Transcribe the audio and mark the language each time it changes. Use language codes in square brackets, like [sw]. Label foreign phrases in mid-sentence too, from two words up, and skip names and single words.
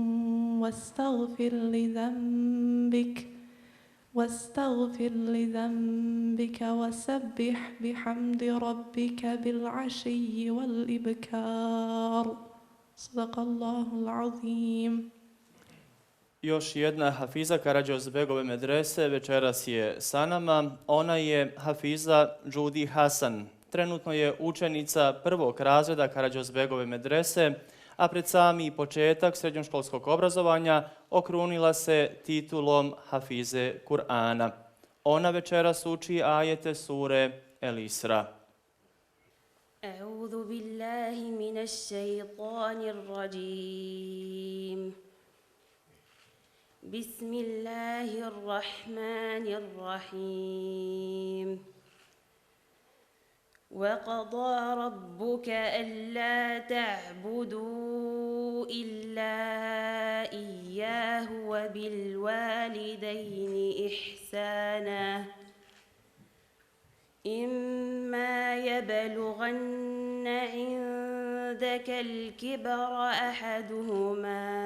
[ar] واستغفر لذنبك وسبح بحمد ربك بالعشي والإبكار صدق الله العظيم. [bs] Još jedna Hafiza Karađozbegove medrese večeras je sa nama. Ona je Hafiza Džudi Hasan. Trenutno je učenica prvog razreda Karađozbegove medrese, a pred sami početak srednjoškolskog obrazovanja okrunila se titulom Hafize Kur'ana. Ona večeras uči ajete sure El Isra. [ar] أعوذ بالله من الشيطان الرجيم. بسم الله الرحمن الرحيم. وقضى ربك ألا تعبدوا إلا إياه وبالوالدين إحسانا إما يبلغن عندك الكبر أحدهما